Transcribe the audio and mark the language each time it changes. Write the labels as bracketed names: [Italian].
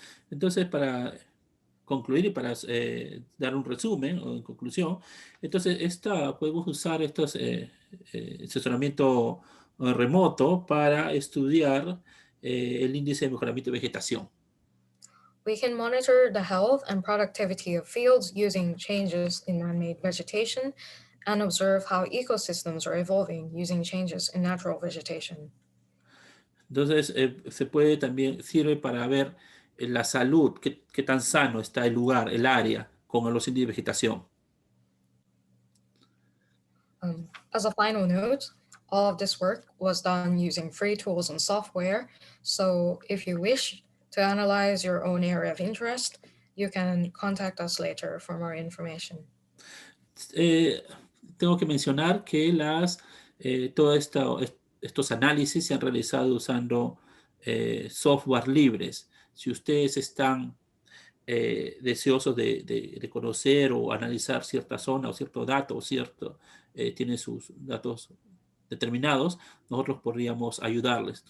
[Spanish] Entonces, para concluir y para dar un resumen o en conclusión, entonces podemos usar estos asesoramiento remoto para estudiar el índice de mejoramiento de vegetación. [English] We can monitor the health and productivity of fields using changes in man-made vegetation and observe how ecosystems are evolving using changes in natural vegetation. [Spanish] Entonces, sirve para ver la salud, qué tan sano está el lugar, el área, con los índices de vegetación. [English] As a final note, all of this work was done using free tools and software. So if you wish to analyze your own area of interest, you can contact us later for more information. [Spanish] Tengo que mencionar que todos estos análisis se han realizado usando software libres. Si ustedes están deseosos de conocer o analizar cierta zona o cierto dato o tiene sus datos determinados, nosotros podríamos ayudarles.